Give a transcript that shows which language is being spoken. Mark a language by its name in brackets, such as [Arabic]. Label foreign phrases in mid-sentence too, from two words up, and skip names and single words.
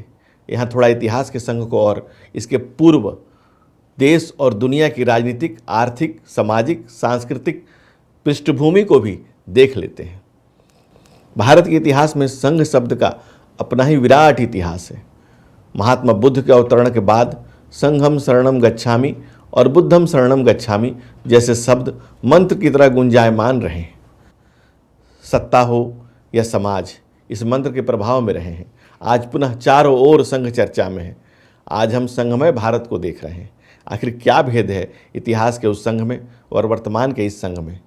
[Hindi] यहाँ थोड़ा इतिहास के संघ को और इसके पूर्व देश और दुनिया की राजनीतिक, आर्थिक, सामाजिक, सांस्कृतिक पृष्ठभूमि को भी देख लेते हैं। भारत के इतिहास में संघ शब्द का अपना ही विराट इतिहास है। महात्मा बुद्ध के अवतरण के बाद [Pali] संघम शरणम गच्छामि [Hindi] और [Pali] बुद्धम शरणम गच्छामि [Hindi] जैसे शब्द मंत्र की तरह गुंजायमान रहे। सत्ता हो या समाज इस मंत्र के प्रभाव में रहे हैं। आज पुनः चारों ओर संघ चर्चा में है। आज हम संघमय भारत को देख रहे हैं। आखिर क्या भेद है इतिहास के उस संघ में और वर्तमान के इस संघ में?